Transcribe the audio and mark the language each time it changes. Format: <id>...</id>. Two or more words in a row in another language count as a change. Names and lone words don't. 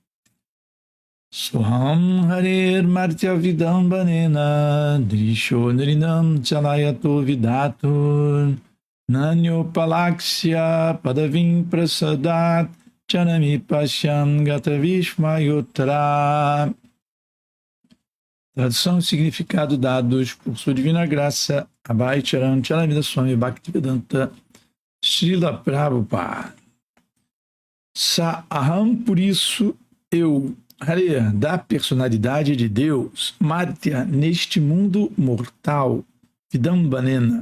<sa>Soham Hare Martyavidam Banena Drisho Nrinam Chalayato Vidato Nanyopalaksya Padavim Prasadat Chanami Pashyam Gata Vishmayutra.</sa> <pt>Tradução e significado dados por sua divina graça Abhay Charan Chalamida Swami Bhaktivedanta Srila Prabhupada. Saham, por isso eu, Hare, da personalidade de Deus, Martya, neste mundo mortal, Vidambanena,</pt>